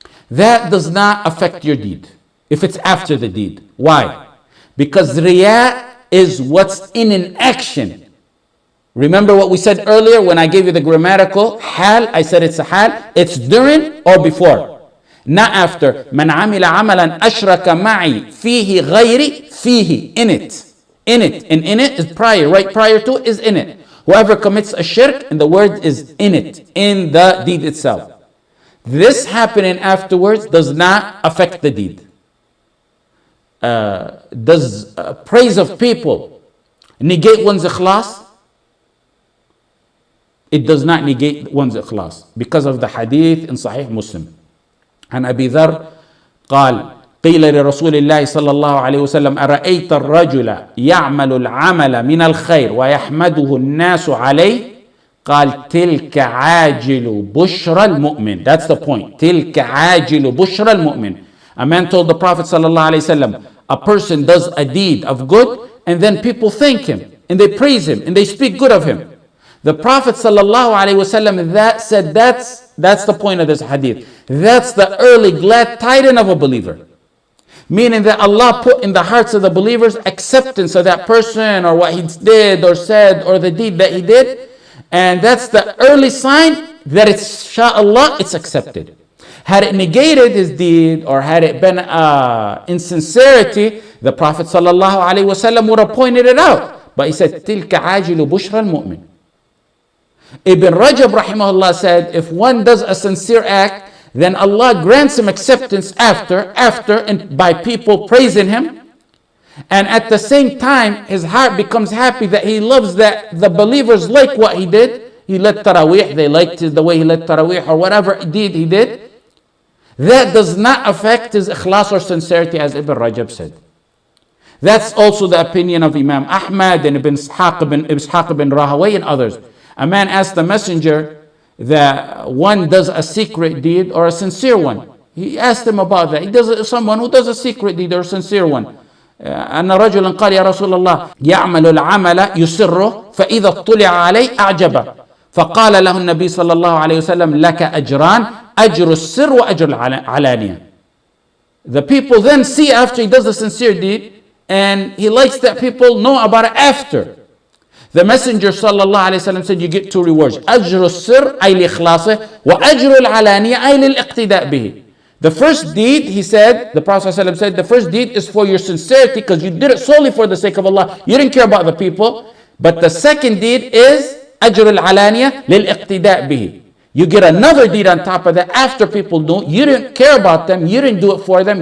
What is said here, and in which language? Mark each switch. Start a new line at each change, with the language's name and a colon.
English: That does not affect your deed if it's after the deed. Why? Because riyah is what's in an action. Remember what we said earlier when I gave you the grammatical hal? I said it's a hal. It's during or before, not after.
Arabic: من عمل عملا أشرك معي فيه غيري فيه,
English: in it. In it. And in it is prior. Right prior to is in it. Whoever commits a shirk, and the word is in it, in the deed itself. This happening afterwards does not affect the deed. Does praise of people negate one's ikhlas? It does not negate one's ikhlas because of the hadith in Sahih Muslim.
Arabic: عن أبي ذر قال قيل لرسول الله صلى الله عليه وسلم أرأيت الرجل يعمل العمل من الخير ويحمده الناس عليه قال تلك عاجل بشرى المؤمن.
English: That's the point.
Arabic: تلك عاجل بشرى المؤمن.
English: A man told the Prophet صلى الله عليه وسلم, a person does a deed of good and then people thank him and they praise him and they speak good of him. The Prophet ﷺ said that's the point of this hadith. That's the early glad tidings of a believer. Meaning that Allah put in the hearts of the believers acceptance of that person or what he did or said or the deed that he did. And that's the early sign that it's, inshallah, it's accepted. Had it negated his deed or had it been insincerity, the Prophet ﷺ would have pointed it out. But he said,
Arabic: تِلْكَ عَاجِلُ بُشْرَى الْمُؤْمِنِ.
English: Ibn Rajab rahimahullah said, if one does a sincere act, then Allah grants him acceptance after and by people praising him. And at the same time, his heart becomes happy that he loves that the believers like what he did. He led Taraweeh, they liked the way he led Taraweeh or whatever deed he did. That does not affect his ikhlas or sincerity, as Ibn Rajab said. That's also the opinion of Imam Ahmad and Ibn Ishaq ibn Rahawayh and others. A man asked the messenger that one does a secret deed or a sincere one. He asked him about that. He does someone who does a secret deed or a sincere one.
Arabic: أن رجلا قال يا رسول الله يعمل العمل يسره فإذا اطلع عليه أعجبه فقال له النبي صلى الله عليه وسلم لك أجران أجر السر وأجر العلانية.
English: The people then see after he does the sincere deed and he likes that people know about it after. The Messenger sallallahu alayhi wa sallam said you get two rewards.
Arabic: أجر السر أي لإخلاصه وأجر العلانية أي للإقتداء به.
English: The first deed, he said, the Prophet ﷺ said, the first deed is for your sincerity because you did it solely for the sake of Allah. You didn't care about the people. But the second deed is
Arabic: أجر العلانية للإقتداء به.
English: You get another deed on top of that after people do. You didn't care about them. You didn't do it for them.